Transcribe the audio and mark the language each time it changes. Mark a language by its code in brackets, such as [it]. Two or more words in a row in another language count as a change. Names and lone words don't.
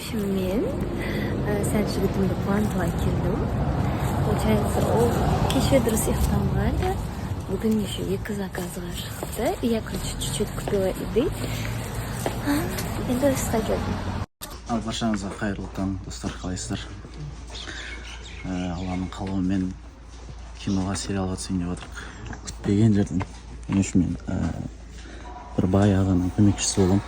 [kk] men sal жігітімді қуантуға келдім. Получается, ол кеше дұрыс ұйықтамады. Бүгін еще 2 заказға шықты. [ru] Я, короче, чуть-чуть купила еды. [kk] Енді ұйыққа келдім. Баршаңызға қайырлы таң, достар, қалайсыздар? Алланың қалауымен киноға, сериалға түсейін деп отырмық. Күтпеген жерден. Мен бір бай ағаның көмекшісі болам.